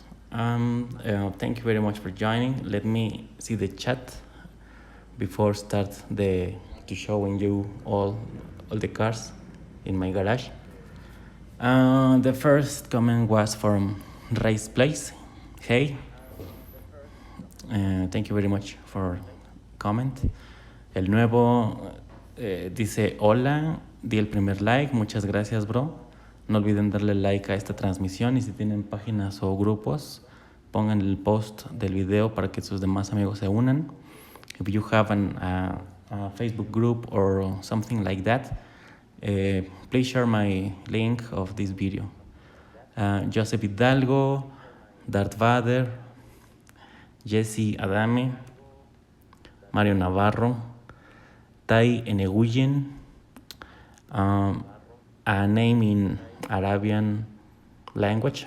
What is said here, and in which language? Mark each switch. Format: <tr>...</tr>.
<en>Thank you very much for joining. Let me see the chat before start to showing you all the cars in my garage. The first comment was from Race Place. Hey, thank you very much for comment.</en> <es>El nuevo dice hola, di el primer like, muchas gracias bro. No olviden darle like a esta transmisión y si tienen páginas o grupos, pongan el post del video para que sus demás amigos se unan.</es> <en>If you have a Facebook group or something like that, please share my link of this video. Joseph Hidalgo, Darth Vader, Jesse Adame, Mario Navarro, Tai Eneguyen, a name in Arabian language.</en>